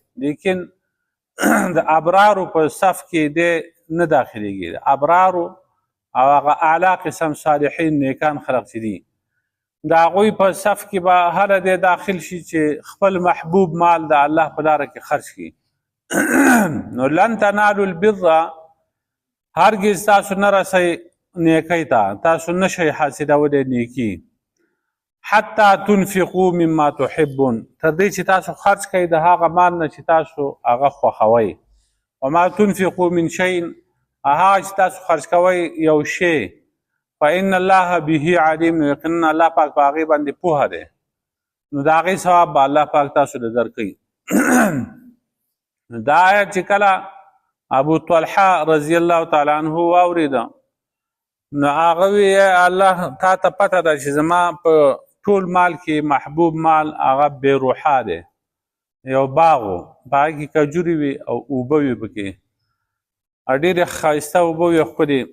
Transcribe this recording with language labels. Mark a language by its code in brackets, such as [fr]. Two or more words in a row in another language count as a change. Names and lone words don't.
[ps] لیکن د ابرارو په صف کې دی نه داخلېږي. د ابرارو او هغه اعلی قسم صالحین نیکان خلق چې دي د هغوی په صف کې به هله دی داخل شي چې خپل محبوب مال د الله په لاره کې خرج کړي. [ar] نو لن تنالوا البر، [ps] هرګز تاسو نه رسئ نیکۍ ته، تاسو نشئ حاصلولی نیکي، [ar] حتی تنفقوا مما تحبون، [ps] تر دې چې تاسو خرج کوئ د هغه مال نه چې تاسو هغه خوښوئ. [ar] وما تنفقوا من شیء، [ps] هغه چې تاسو خرج کوئ یو شی، [ar] فإن الله به علیم، [ps] یقینا الله پاک په هغې باندې پوهه دی، نو د هغې ثواب به الله پاک تاسو ته درکوي. دا آیت چې کله ابو طلحه [ar] رضی الله تعالی عنه [ps] واورېده نو هغه وی الله تا ته پته ده چې زما په ټول مال کې محبوب مال هغه بیروحه دی، یو باغ و، په هغې کې کجورې وي او اوبه وي پکې، ډېرې ښایسته اوبه وي ښکلې.